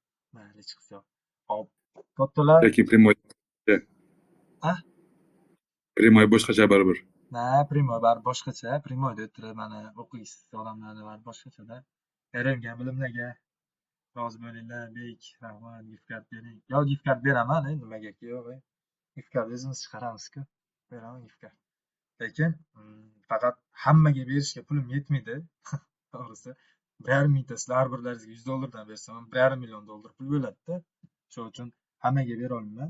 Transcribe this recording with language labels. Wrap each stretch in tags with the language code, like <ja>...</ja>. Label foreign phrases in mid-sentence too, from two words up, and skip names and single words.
<uz>Mayli, chiqsa yo'q. Hop, kattalar. Yoki prямой. Prямой boshqacha baribir. Prямой baribir boshqacha. Prямойda o'tirib mana o'qiysiz odamlarni baribir boshqacha-da. O'rgangan bilimlarga rozi bo'linglar, bek, rahmat,</uz> <en>gift card</en> <uz>bering. Yo,</uz> <en>gift card</en> <uz>beraman, nimaga-ki yo'q.</uz> <en>Gift card</en> <uz>o'zimiz chiqaramiz-ku. Beraman</uz> <en>gift card.</en> <uz>Lekin faqat hammaga berishga pulim yetmaydi. To'g'risi, 1,5 mingta sizlar har birlaringizga $100 bersam, $1,5 million pul bo'ladi-da. Shuning uchun hammaga bera olmayman.</uz>